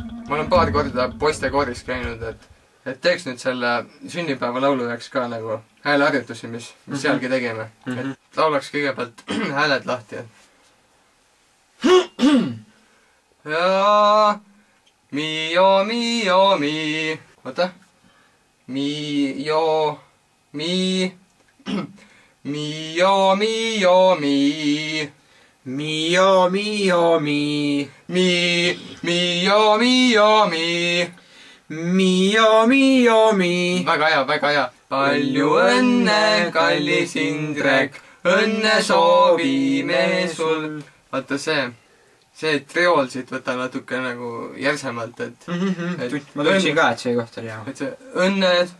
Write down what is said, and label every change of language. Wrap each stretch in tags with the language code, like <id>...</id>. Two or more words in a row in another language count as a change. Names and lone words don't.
<et>ma olen paar korda poistekooris käinud, et teeks nüüd selle sünnipäeva laulu jaoks ka nagu hääleharjutusi, mis sealgi tegime. Et laulaks kõigepealt hääled lahti. Ja mio, mio, mi. Oota. Mio, mi. Mio, mio, mi. Mio, mio, mi. Mio, mio, mi. Mio, mio, mi. Väga hea, väga hea. Palju õnne, kallis Indrek, õnne soovime sul. Vaata see triool siit võta natuke nagu järsemalt, et ma tundsin ka, et see koht oli hea. et see õnne,</et>